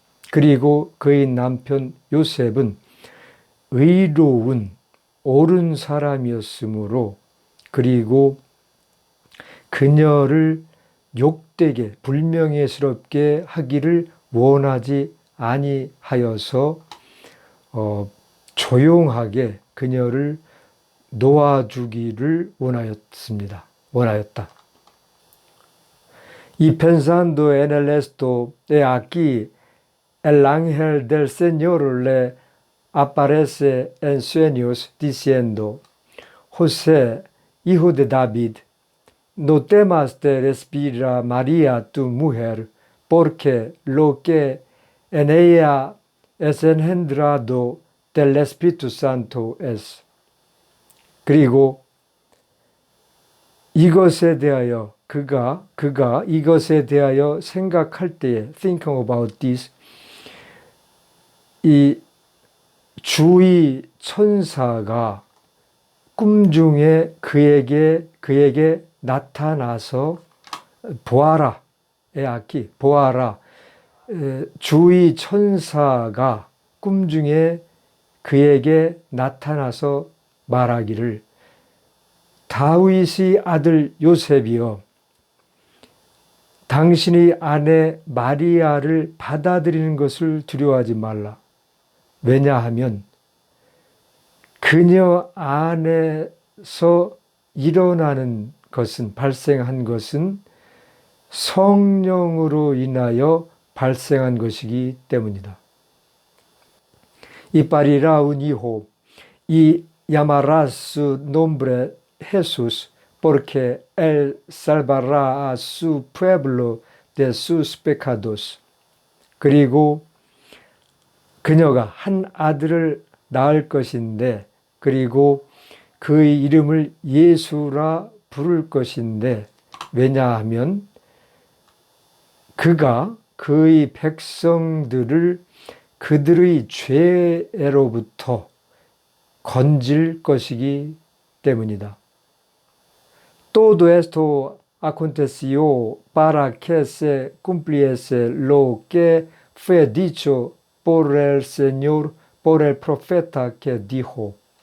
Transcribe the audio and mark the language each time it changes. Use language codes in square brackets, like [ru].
[ko] 그리고 그의 남편 요셉은 의로운 옳은 사람이었으므로, 그리고 그녀를 욕되게 불명예스럽게 하기를 원하지 아니하여서 조용하게 그녀를 놓아주기를 원하였다. [es] Y pensando en el esto, he aquí el ángel del Señor le aparece en sueños diciendo: José, hijo de David, no temas de recibir a María tu mujer, porque lo que en ella es engendrado del Espíritu Santo es. [ko] 그리고 이것에 대하여 그가 이것에 대하여 생각할 때에, [en] thinking about this, [ko] 이 주의 천사가 꿈 중에 그에게 나타나서 보아라, 에아키, 보아라, 주의 천사가 꿈 중에 그에게 나타나서 말하기를, 다윗의 아들 요셉이여, 당신의 아내 마리아를 받아들이는 것을 두려워하지 말라. 왜냐하면 그녀 안에서 일어나는 것은, 발생한 것은 성령으로 인하여 발생한 것이기 때문이다. [es] Y parirá un hijo y llamarás su nombre Jesús, porque él salvará a su pueblo de sus pecados. [ko] 그리고 그녀가 한 아들을 낳을 것인데, 그리고 그의 이름을 예수라 부를 것인데, 왜냐하면 그가 그의 백성들을 그들의 죄로부터 건질 것이기 때문이다. [es] Todo esto aconteció para que se cumpliese lo que fue dicho por el Señor, por el profeta que dijo.